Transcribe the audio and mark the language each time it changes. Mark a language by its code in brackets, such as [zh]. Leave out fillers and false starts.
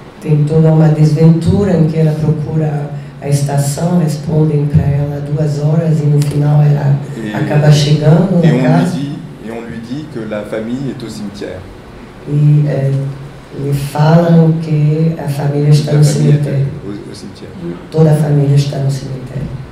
[pt] Tem toda uma desventura em que ela procura a estação, respondem para ela 2 horas e no final ela acaba chegando na casa. [fr] Et on lui dit que la famille est au cimetière. [pt] E lhe falam que a família está no cemitério. [fr] Au cimetière. [pt] Toda a família está no cemitério.